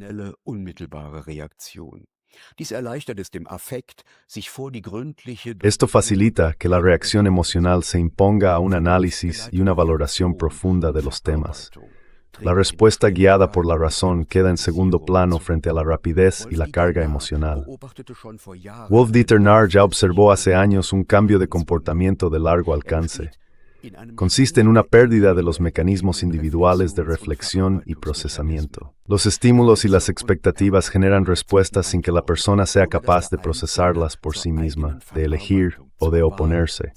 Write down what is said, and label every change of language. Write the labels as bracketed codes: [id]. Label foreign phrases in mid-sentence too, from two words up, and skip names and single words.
[es] Esto facilita que la reacción emocional se imponga a un análisis y una valoración profunda de los temas. La respuesta guiada por la razón queda en segundo plano frente a la rapidez y la carga emocional. Wolf-Dieter Narr ya observó hace años un cambio de comportamiento de largo alcance. Consiste en una pérdida de los mecanismos individuales de reflexión y procesamiento. Los estímulos y las expectativas generan respuestas sin que la persona sea capaz de procesarlas por sí misma, de elegir o de oponerse.